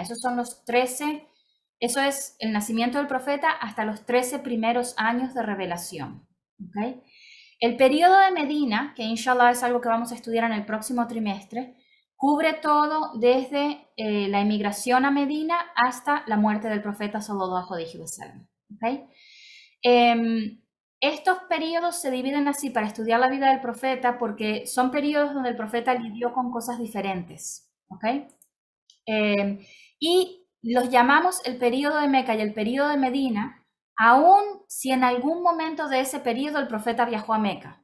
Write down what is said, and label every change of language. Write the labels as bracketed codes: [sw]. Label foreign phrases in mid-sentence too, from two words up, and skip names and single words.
[es] Esos son los 13, eso es el nacimiento del profeta hasta los 13 primeros años de revelación. ¿Okay? El periodo de Medina, que inshallah es algo que vamos a estudiar en el próximo trimestre, cubre todo desde la emigración a Medina hasta la muerte del profeta [ar] صلى الله عليه وسلم. [es] ¿Okay? Estos periodos se dividen así para estudiar la vida del profeta porque son periodos donde el profeta lidió con cosas diferentes. ¿Okay? Y los llamamos el periodo de Meca y el periodo de Medina, aun si en algún momento de ese periodo el profeta viajó a Meca.